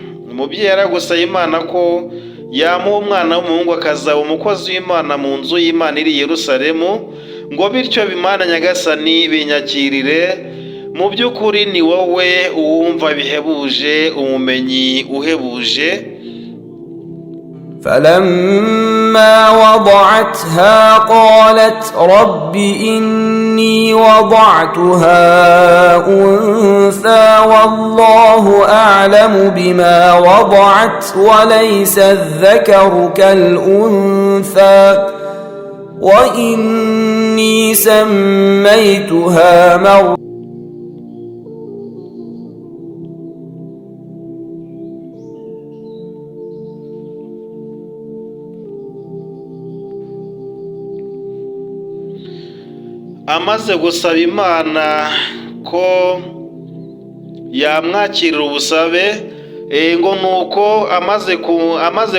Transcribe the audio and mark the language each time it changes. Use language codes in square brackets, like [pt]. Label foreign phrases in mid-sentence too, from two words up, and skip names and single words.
[rw] Umubyeyi yaragusaba Imana ko yamuha umwana w'umuhungu akazaba umukozi w'Imana mu nzu y'Imana iri i Yerusalemu, ngo bityo bimana nyagasani binyakirire. Mu by'ukuri ni wowe uwumva bihebuje, umumenyi uhebuje. [ar] فلما وضعتها قالت رب إني وضعتها أنثى والله أعلم بما وضعت وليس الذكر كالأنثى وإني سميتها مريم. [rw] Amaze gusaba Imana ko yamwakirira ubusabe, ngo nuko amaze